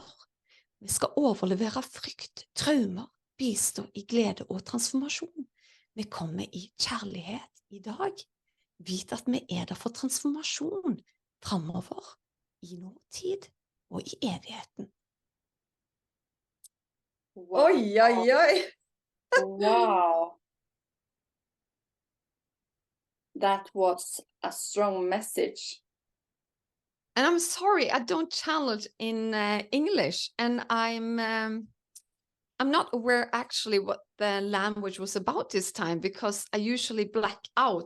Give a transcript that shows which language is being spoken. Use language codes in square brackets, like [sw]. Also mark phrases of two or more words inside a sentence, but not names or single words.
[no] Vi skal overlevere frykt, traumer, bistå I glede og transformasjon. Vi kommer I kjærlighet I dag. Vit at vi der for transformasjon fremover, I nåtid og I evigheten. [en] Wow. [no] Oi, oi, oi! [en] Wow. That was a strong message. And I'm sorry, I don't channel it in English, and I'm not aware actually what the language was about this time because I usually black out.